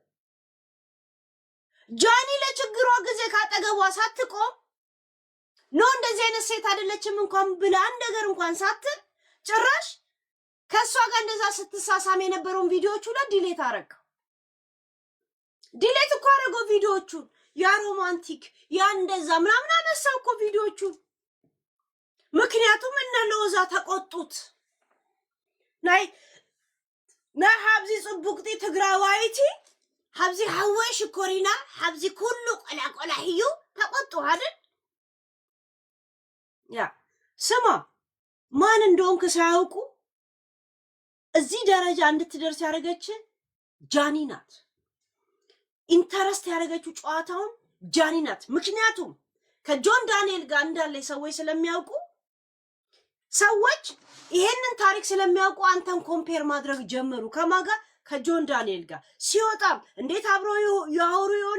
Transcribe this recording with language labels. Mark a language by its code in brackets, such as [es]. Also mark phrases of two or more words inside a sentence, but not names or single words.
[am] ጃኒ ለችግሯ ጊዜ ካጠገቧ ሳትቆም ነው እንደዚህ አይነት ሴት አይደለችም እንኳን ብላ አንድ ነገር እንኳን ሳትል ጭራሽ ከሷ ጋር እንደዛ ስትሳሳም የነበረውን ቪዲዮዎቹ ላይ ዲሌት አረጋ። ዲሌት እኮ አረገው ቪዲዮዎቹን። ያ ሮማንቲክ ያ እንደዛ ምናምን አነሳው እኮ ቪዲዮዎቹን። ምክንያቱም እነ ሎዛ ተቆጡት። [ti] ናይ ሀብዚ ጽቡቅቲ ትግራዋይቲ ሀብዚ ሐወሽ ኮሪና ሀብዚ ኩሉ ቆላቆላ ህዩ [am] ተቆጡ አይደል? ያ ስማ ማን እንደሆንክ ሳያውቁ እዚህ ደረጃ እንድትደርስ ያደረገች ጃኒ ናት። ኢንተረስት ያደረገችው ጨዋታውን ጃኒ ናት። ምክንያቱም ከጆን ዳንኤል ጋር እንዳለ ሰዎች ስለሚያውቁ ሰዎች ይሄንን ታሪክ ስለሚያውቁ አንተን ኮምፔር ማድረግ ጀመሩ። ከማጋ ከጆን ዳንኤል ጋር ሲወጣም እንዴት አብሮ ያወሩ ይሆን?